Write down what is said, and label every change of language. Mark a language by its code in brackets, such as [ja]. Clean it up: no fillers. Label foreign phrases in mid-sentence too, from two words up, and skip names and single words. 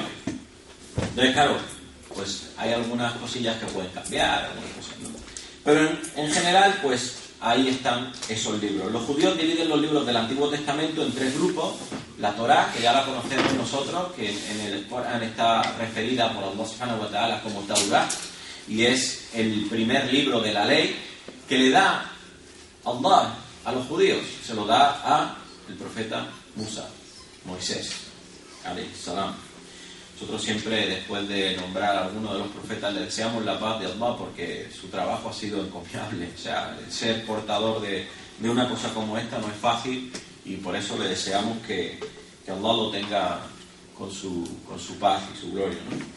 [es] Entonces, claro, pues hay algunas cosillas que pueden cambiar, algunas cosas, ¿no? Pero en general, pues ahí están esos libros. Los judíos dividen los libros del Antiguo Testamento en 3 grupos. La Torá, que ya la conocemos nosotros, que en el Corán está referida por Allah [ar] سبحانه وتعالى [es] como Taurá, y es el primer libro de la ley que le da Allah a los judíos. Se lo da a el profeta Musa, Moisés, [ar] عليه السلام. [es] Nosotros siempre, después de nombrar a alguno de los profetas, le deseamos la paz de Allah porque su trabajo ha sido encomiable. O sea, ser portador de una cosa como esta no es fácil y por eso le deseamos que Allah lo tenga con su paz y su gloria, ¿no?